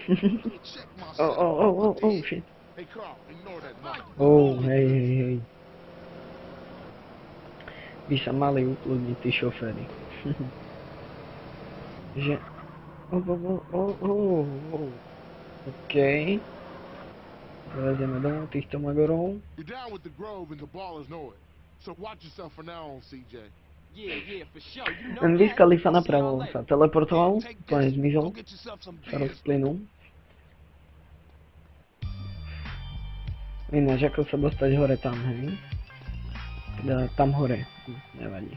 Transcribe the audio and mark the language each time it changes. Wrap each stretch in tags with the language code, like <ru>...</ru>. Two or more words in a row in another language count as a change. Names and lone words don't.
<en>Oh, shit. Oh, hej.</en> <sk>By sa mali ukludniť tí šoféry. Že... Okej. Prevezieme domov týchto magorov.</sk> <en>You're down with the Grove and the ballers know it. So watch yourself from now on, CJ.</en> <sk>Ten Wiz Khalifa napravo sa teleportoval, úplne zmizol, sa rozplynul. Ináč, ako sa dostať hore tam, hej? Teda tam hore, nevadí.</sk>